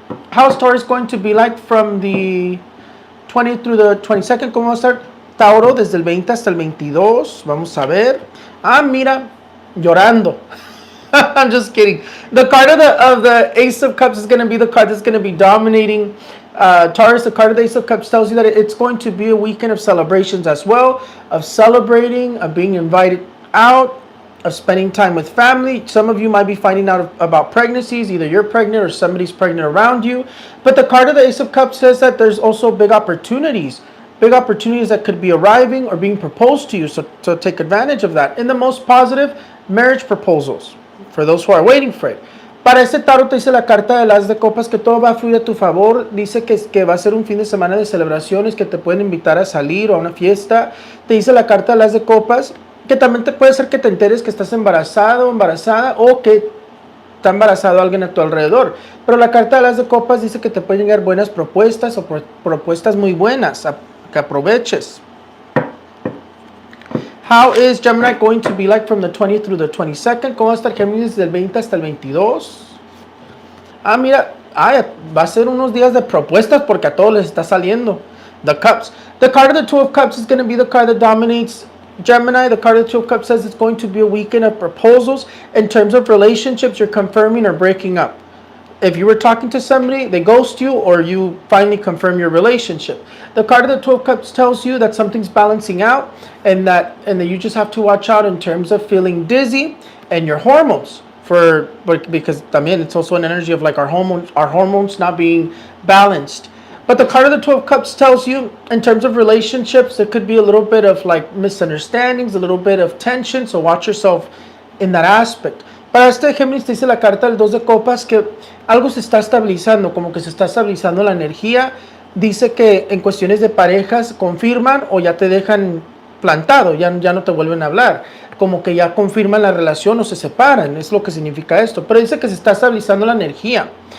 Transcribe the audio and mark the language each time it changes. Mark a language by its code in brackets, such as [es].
[en] How's Taurus going to be like from the 20th through the 22nd? [es] ¿Cómo va a estar Tauro desde el 20 hasta el 22? Vamos a ver. Mira, llorando. [en] I'm just kidding. The card of the Ace of Cups is going to be the card that's going to be dominating Taurus. The card of the Ace of Cups tells you that it's going to be a weekend of celebrations as well, of celebrating, of being invited out, of spending time with family. Some of you might be finding out about pregnancies. Either you're pregnant or somebody's pregnant around you. But the card of the Ace of Cups says that there's also big opportunities that could be arriving or being proposed to you. So take advantage of that. In the most positive, marriage proposals for those who are waiting for it. [es] Para este tarot te dice la carta de las de copas que todo va a fluir a tu favor. Dice que va a ser un fin de semana de celebraciones, que te pueden invitar a salir o a una fiesta. Te dice la carta de las de copas que también te puede ser que te enteres que estás embarazado o embarazada, o que está embarazado alguien a tu alrededor. Pero la carta de las de copas dice que te pueden llegar buenas propuestas o propuestas muy buenas, que aproveches. [en] How is Gemini going to be like from the 20th through the 22nd? [es] ¿Cómo va a estar Géminis del 20 hasta el 22? Mira, va a ser unos días de propuestas porque a todos les está saliendo. [en] The Cups. The card of the Two of Cups is going to be the card that dominates Gemini. The card of the Two of Cups says it's going to be a weekend of proposals. In terms of relationships, you're confirming or breaking up. If you were talking to somebody, they ghost you, or you finally confirm your relationship. The card of the Two of Cups tells you that something's balancing out, and that you just have to watch out in terms of feeling dizzy and your hormones. Because también it's also an energy of like our hormones not being balanced. But the card of the Two of Cups tells you in terms of relationships, there could be a little bit of like misunderstandings, a little bit of tension. So watch yourself in that aspect. [es] Para este Géminis te dice la carta del 2 de copas que algo se está estabilizando, como que se está estabilizando la energía. dice que en cuestiones de parejas confirman o ya te dejan plantado, ya no te vuelven a hablar, como que ya confirman la relación o se separan, es lo que significa esto, pero dice que se está estabilizando la energía.